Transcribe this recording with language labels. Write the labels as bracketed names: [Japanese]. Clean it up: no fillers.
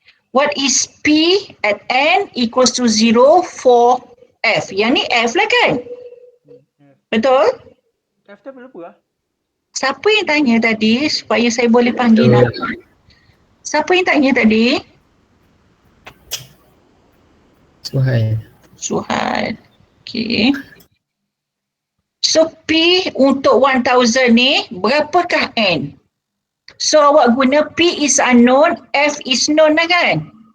[English] What is P at N equals to 0 for F? [Malay] Yang ni F lah kan? Betul? F tu apa? Siapa yang tanya tadi supaya saya boleh panggil nama? Siapa yang tanya tadi? Suhail. Okay. So P untuk 1,000 ni berapakah N? [English] So [Malay] awak guna [English] P is unknown, F is known [Malay] lah kan?